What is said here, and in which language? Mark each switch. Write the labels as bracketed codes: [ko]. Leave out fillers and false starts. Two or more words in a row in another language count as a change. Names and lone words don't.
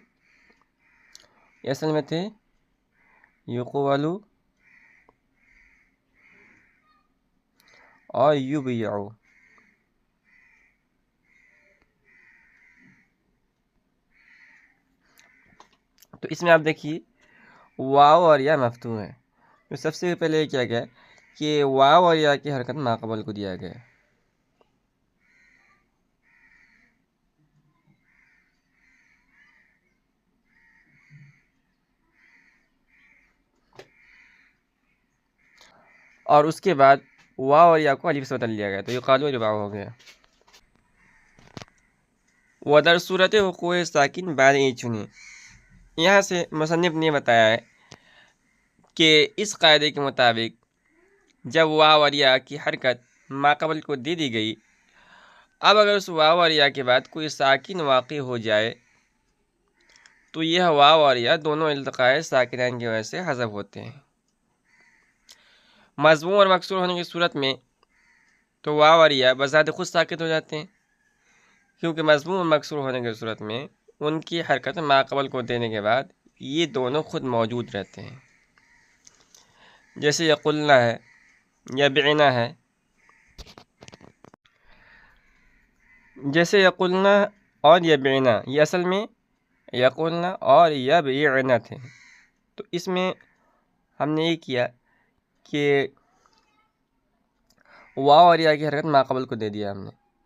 [ur] یہ اصل میں تھے یقولو اور یبیعو۔ تو اس میں آپ دیکھیے واو اور یا مفتوح ہے، تو سب سے پہلے کیا گیا کہ واو اور یا کی حرکت ما قبل کو دیا گیا، اور اس کے بعد واو اور یا کو الف سے بدل دیا گیا، تو یہ [ar] قالو یباعو [ur] ہو گیا۔ [fa] ودر صورت وقوع ساکن بعد چنی، [ur] یہاں سے مصنف نے بتایا ہے کہ اس قاعدے کے مطابق جب واو اور یا کی حرکت ما قبل کو دے دی گئی، اب اگر اس واو اور یا کے بعد کوئی ساکن واقع ہو جائے تو یہ واو اور یا دونوں التقاء ساکنین کی وجہ سے حذف ہوتے ہیں۔ مضموم اور مکسور ہونے کی صورت میں تو واو اور یا بذات خود ساکت ہو جاتے ہیں، کیونکہ مضموم اور مکسور ہونے کی صورت میں ان کی حرکت ما قبل کو دینے کے بعد یہ دونوں خود موجود رہتے ہیں، جیسے یقولنا ہے، یبعنا ہے۔ جیسے یقولنا اور یبعنا یہ اصل میں یقولنا اور یبعنا تھے، تو اس میں ہم نے یہ کیا کہ واو اور یا کی حرکت ما قبل کو دے دیا ہم نے،